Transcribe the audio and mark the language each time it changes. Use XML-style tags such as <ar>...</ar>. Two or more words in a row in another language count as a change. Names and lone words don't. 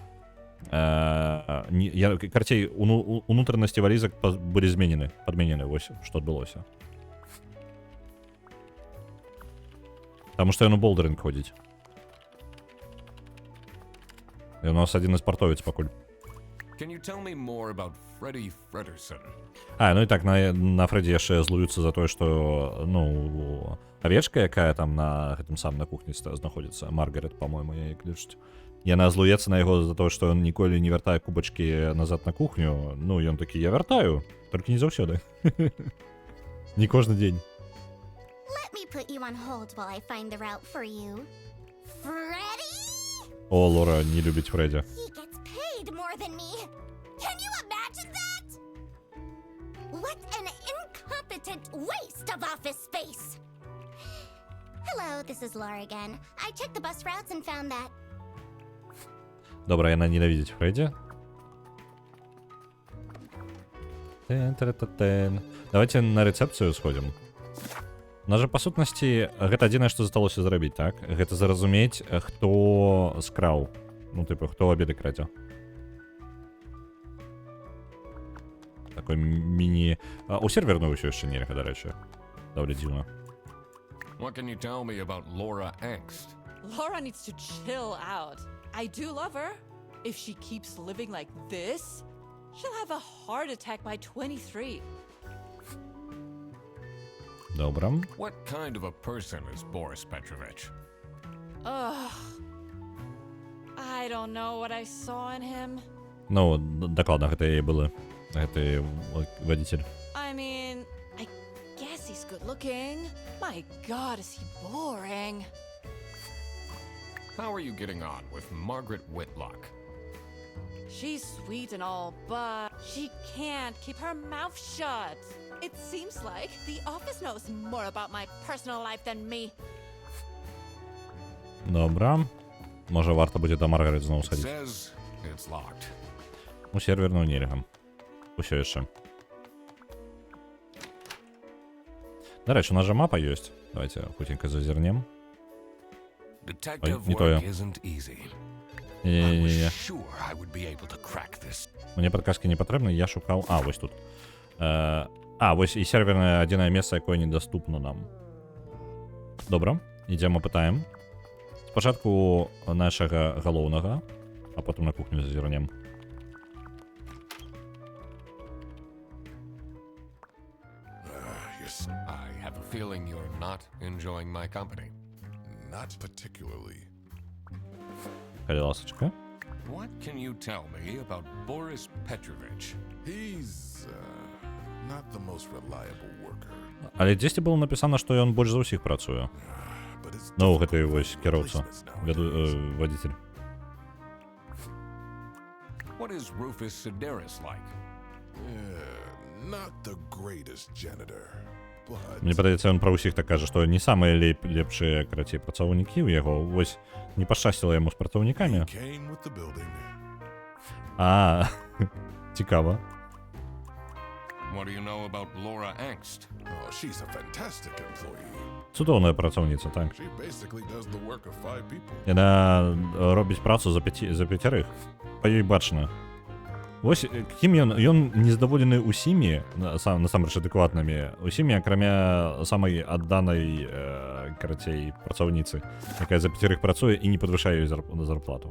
<be>Карцей, унутранасці валізак былі падменены, вось, што адбылося. Таму што ён у болдеринг ходзіць. І у нас адзін спартовец пакуль.</be> <en>Can you tell me more about Freddie Frederson?</en> <be>А, ну і так, на Фредді яшчэ злуюцца за тое, што, ну, авечка, якая там на гэтым самым на кухні знаходзіцца, Маргарет, па-мойму, яе клічуць. Яна злуецца на яго за тое, што ён ніколі не вяртае кубачкі назад на кухню. Ну, ён такі, я вяртаю, толькі не заўсёды. Не кожны дзень.</be> <en>Let me put you on hold while I find the route for you. Freddy? О, Лора не любіць Фредді. He gets paid more than me. Can you imagine that? What an incompetent waste of office space. Hello, this is Laura again. I checked the bus routes and found that.</en> <be>Добра, яна ненавідзіць Фредді. Давайте на рэцэпцыю сходзім. У нас жа, па сутнасці, гэта адзінае, што засталося зрабіць, так? Гэта зразумець, хто скраў. Ну, типу, хто абеды крадзе. Такой міні... У серверную ўсё яшчэ нельга, дарэчы. Даволі дзіўна.</be> <en>What can you tell me about Laura Angst? Laura needs to chill out. I do love her. If she keeps living like this, she'll have a heart attack by 23.</en> <be>Добра.</be> <en>What kind of a person is Boris Petrovich? Ugh. I don't know what I saw in him.</en> <be>Ну, дакладна, гэта і было. Гэта водитель.</be> <en>I mean, I guess he's good looking. My God, is he boring. How are you getting on with Margaret Whitlock? She's sweet and all, but she can't keep her mouth shut. It seems like the office knows more about my personal life than me.</en> <be>Добра.</be> <uk>Може, варто буде до Маргарет знову сходити.</uk> <en>Says it's locked.</en> <be>У серверну нельга. Усё яшчэ.</be> <uk>До речі,</uk> <be>у нас же мапа ёсць.</be> <uk>Давайте хутенько зазірнем.</uk> <en>Detective</en> <be>не тое.</be> <en>work isn't easy. I</en> <be>Не-не-не.</be> <en>was sure I would be able to crack this.</en> <be>Мне падказкі не патрэбны, я шукаў... А, вось тут. Вось і сервернае адзінае месца, якое недаступно нам. Добра, ідзем апытаем. Спачатку нашага галоўнага, а потым на кухню зазірнем.</be> <en>Yes, I have a feeling you're not enjoying my company. not particularly.</en> <be>Калі ласочка.</be> <en>What can you tell me about Boris Petrovich? He's not the most reliable worker.</en> <be>Але дзесьці было напісана, што ён больш за ўсіх працуе.</be> <en>But it's</en> <be>Ну,</be> <en>difficult</en> <be>гэты</be> <en>to</en> <be>вось</be> <en>find</en> <be>кіроўца,</be> <en>replacements nowadays.</en> <be>водитель.</be> <en>What is Rufus Sedaris like? Not the greatest janitor, but</en> <be>Мне падаецца, ён пра ўсіх так кажа, што не самыя лепшыя, карацей, працаўнікі ў яго. Вось не пашчасціла яму з працаўнікамі.</be> <en>came with the building.</en> <be>Цікава.</be> <en>What do you know about Laura Angst? Oh, she's a fantastic employee.</en> <be>Цудоўная працаўніца, так.</be> <en>She basically does the work of 5 people.</en> <be>Яна робіць працу за пяцярых. Па ёй бачна. Вось кім ён незадаволены ўсімі, насамрэч адэкватнымі, усімі, акрамя самай адданай, карацей, працаўніцы, якая за пяцярых працуе і не падвышае ёй зарплату.</be>